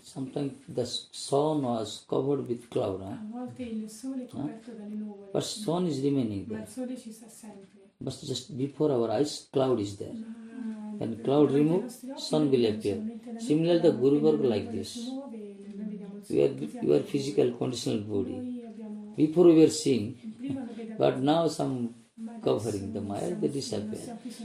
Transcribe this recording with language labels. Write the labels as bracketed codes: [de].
[en] Sometimes the sun was covered with cloud, [it] A volte il sole è coperto dalle nuvole, [en] but sun is remaining [it] ma [en] there. [it] il sole ci sta sempre. [en] But just before our eyes, cloud is there. When cloud remove, sun will appear. Similarly, the Guru Varga like this. We are physical conditional body. Before we were seeing, but now some covering the Maya, they disappear.